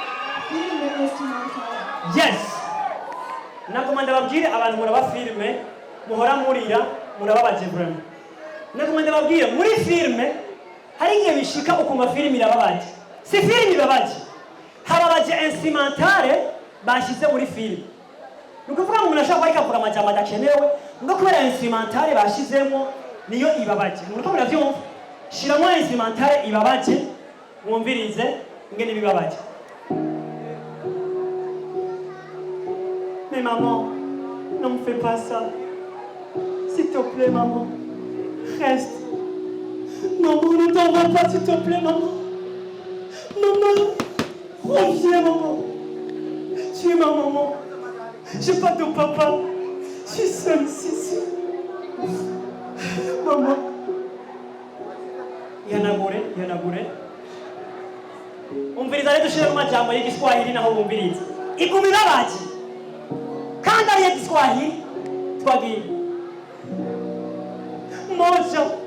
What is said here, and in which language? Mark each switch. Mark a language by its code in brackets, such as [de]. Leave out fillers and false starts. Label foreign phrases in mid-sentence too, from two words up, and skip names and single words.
[rn] yes naguma ndababwire abantu muraba filime muhora murira murababaje vrema naguma ndababwire muri filime hari igihe bishika ukumva filime irababaje si filime ibabaje hababaje instrumentale bashize muri filime nukuvuga ngo umuntu ashobora kuba arikavuga amajambo adakenewe ngo kubera instrumentale bashizemo niyo ibabaje muriko muravyumva shiramo instrumentale ibabaje mwumvirize ingene bibabaje [fr] mais maman ne me fais pas ça s'il te plaît maman reste maman ne t'en va pas s'il te plaît maman maman reviens maman tu es ma maman j'ai pas de papa je suis seule ici [rn] maman yanagure umviriza rero dushire mu majambo y'igiswahili naho bumviriza igumi babaje kandi ari y'igiswahili twagiye moja